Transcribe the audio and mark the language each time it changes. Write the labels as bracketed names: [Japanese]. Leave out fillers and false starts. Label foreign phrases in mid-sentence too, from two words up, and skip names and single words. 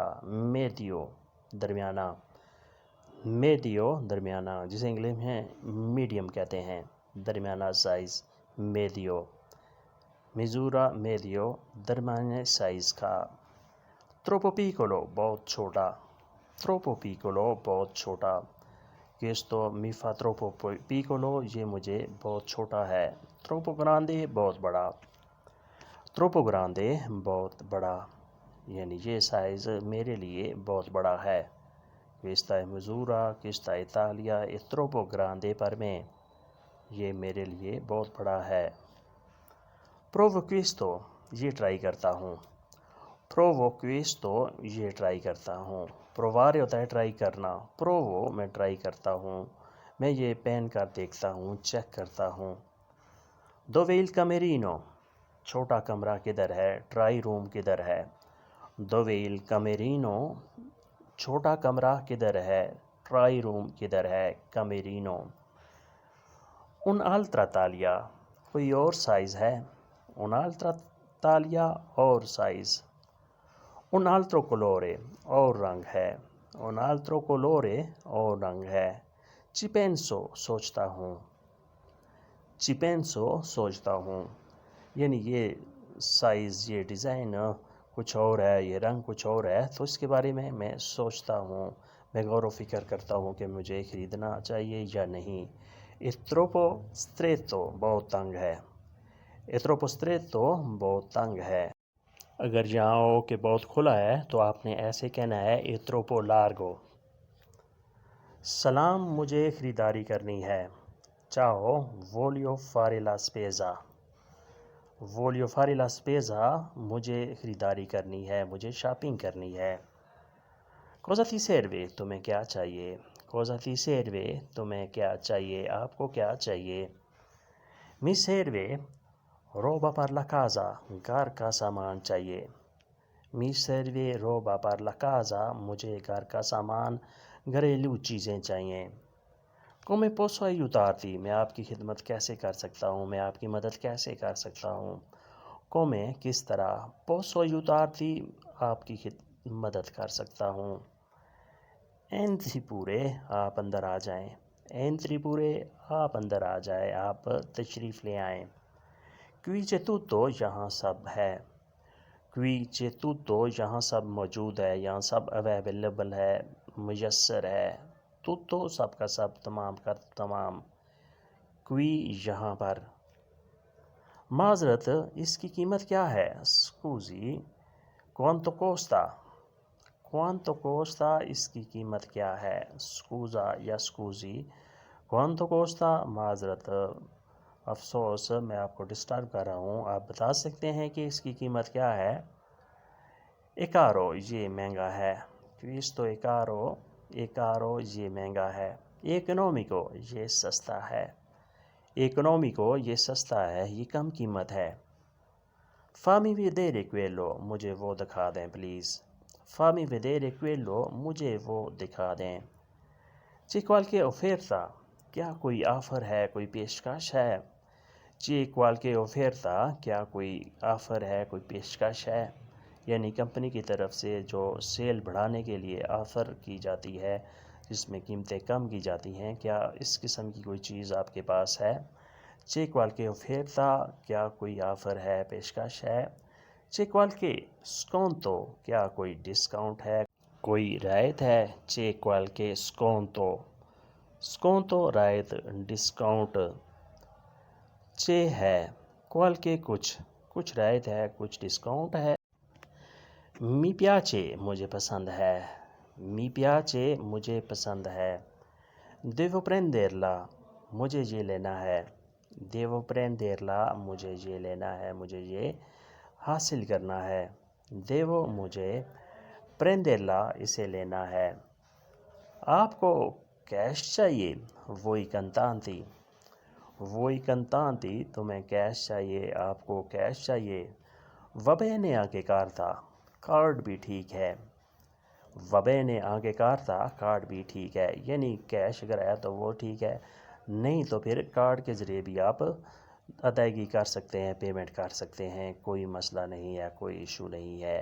[Urdu] میڈیو درمیانہ، میڈیو درمیانہ، جسے انگلش میں میڈیم کہتے ہیں، درمیانہ سائز، میڈیو۔ [Italian] misura medio [Urdu] درمیانے سائز کا۔ [Italian] troppo piccolo [Urdu] بہت چھوٹا، [Italian] troppo piccolo [Urdu] بہت چھوٹا۔ [Italian] questo mi fa troppo piccolo، [Urdu] یہ مجھے بہت چھوٹا ہے۔ [Italian] troppo grande [Urdu] بہت بڑا، [Italian] troppo grande [Urdu] بہت بڑا، یعنی یہ سائز میرے لیے بہت بڑا ہے۔ [Italian] questa misura، questa Italia è troppo grande per me، [Urdu] یہ میرے لیے بہت بڑا ہے۔ [Italian] provo questo [Urdu] یہ ٹرائی کرتا ہوں، [Italian] provo questo [Urdu] یہ ٹرائی کرتا ہوں۔ provare ہوتا ہے ٹرائی کرنا، provo میں ٹرائی کرتا ہوں، میں یہ پہن کر دیکھتا ہوں، چیک کرتا ہوں۔ [Italian] dove il camerino [Urdu] چھوٹا کمرہ کدھر ہے، ٹرائی روم کدھر ہے۔ [Italian] dove il camerino [Urdu] چھوٹا کمرہ کدھر ہے، ٹرائی روم کدھر ہے، camerino۔ [Italian] un'altra taglia [Urdu] کوئی اور سائز ہے، [Italian] un'altra taglia [Urdu] اور سائز۔ [Italian] un altro colore [Urdu] اور رنگ ہے، [Italian] un altro colore [Urdu] اور رنگ ہے۔ [Italian] ci penso [Urdu] سوچتا ہوں، [Italian] ci penso [Urdu] سوچتا ہوں، یعنی یہ سائز، یہ ڈیزائن کچھ اور ہے، یہ رنگ کچھ اور ہے، تو اس کے بارے میں سوچتا ہوں، میں غور و فکر کرتا ہوں کہ مجھے خریدنا چاہیے یا نہیں۔ [Italian] è troppo stretto [Urdu] بہت تنگ ہے، [Italian] è troppo stretto [Urdu] بہت تنگ ہے۔ اگر یہاں ہو کہ بہت کھلا ہے تو آپ نے ایسے کہنا ہے [Italian] è troppo largo۔ [Urdu] سلام، مجھے خریداری کرنی ہے۔ [Italian] ciao voglio fare la spesa، voglio fare la spesa [Urdu] مجھے خریداری کرنی ہے، مجھے شاپنگ کرنی ہے۔ [Italian] cosa ti serve [Urdu] تمہیں کیا چاہیے، [Italian] cosa ti serve [Urdu] تمہیں کیا چاہیے، آپ کو کیا چاہیے۔ [Italian] mi serve roba per la casa [Urdu] گھر کا سامان چاہیے، [Italian] می serve roba per la casa, [Urdu] مجھے گھر کا سامان گھریلو چیزیں چاہیے. [Italian] come posso aiutarti, [Urdu] میں آپ کی خدمت کیسے کر سکتا ہوں، میں آپ کی مدد کیسے کر سکتا ہوں. come کس طرح، [Italian] posso aiutarti [Urdu] آپ کی مدد کر سکتا ہوں. [Italian] entri pure [Urdu] آپ اندر آ جائیں. [Italian] entri pure [Urdu] آپ اندر آ جائیں، آپ تشریف لے آئیں. [Italian] qui c'è tutto [Urdu] یہاں سب ہے. [Italian] qui c'è tutto [Urdu] یہاں سب موجود ہے، یہاں سب اویلیبل ہے، میسر ہے. tutto سب کا سب، تمام کا تمام. qui یہاں پر. معذرت اس کی قیمت کیا ہے. [Italian] scusi quanto costa. quanto costa [Urdu] اس کی قیمت کیا ہے. scusa یا [Italian] scusi quanto costa [Urdu] معذرت، افسوس میں آپ کو ڈسٹرب کر رہا ہوں، آپ بتا سکتے ہیں کہ اس کی قیمت کیا ہے. [Italian] è caro [Urdu] یہ مہنگا ہے. [Italian] questo è caro è caro [Urdu] یہ مہنگا ہے. economico یہ سستا ہے. economico یہ سستا ہے، یہ کم قیمت ہے. [Italian] fammi vedere quello [Urdu] مجھے وہ دکھا دیں پلیز. [Italian] fammi vedere quello [Urdu] مجھے وہ دکھا دیں. [Italian] c'è qualche offerta [Urdu] کیا کوئی آفر ہے، کوئی پیشکش ہے. [Italian] c'è qualche offerta [Urdu] کیا کوئی آفر ہے، کوئی پیشکش ہے. یعنی کمپنی کی طرف سے جو سیل بڑھانے کے لیے آفر کی جاتی ہے، جس میں قیمتیں کم کی جاتی ہیں، کیا اس قسم کی کوئی چیز آپ کے پاس ہے. [Italian] c'è qualche offerta [Urdu] کیا کوئی آفر ہے، پیشکش ہے. [Italian] c'è qualche sconto [Urdu] کیا کوئی ڈسکاؤنٹ ہے، کوئی رعایت ہے. [Italian] c'è qualche sconto sconto [Urdu] رعایت، ڈسکاؤنٹ. c'è ہے. qualche کچھ رعایت ہے، کچھ ڈسکاؤنٹ ہے. [Italian] mi piace [Urdu] مجھے پسند ہے. [Italian] mi piace [Urdu] مجھے پسند ہے. [Italian] devo prenderla [Urdu] مجھے یہ لینا ہے. [Italian] devo prenderla [Urdu] مجھے یہ لینا ہے، مجھے یہ حاصل کرنا ہے. devo مجھے، prenderla اسے لینا ہے. آپ کو کیش چاہیے. [Italian] voi contanti voi contanti [Urdu] تمہیں کیش چاہیے، آپ کو کیش چاہیے. [Italian] va bene anche carta [Urdu] کارڈ بھی ٹھیک ہے. [Italian] va bene anche carta [Urdu] کارڈ بھی ٹھیک ہے. یعنی کیش اگر ہے تو وہ ٹھیک ہے، نہیں تو پھر کارڈ کے ذریعے بھی آپ ادائیگی کر سکتے ہیں، پیمنٹ کر سکتے ہیں، کوئی مسئلہ نہیں ہے، کوئی ایشو نہیں ہے.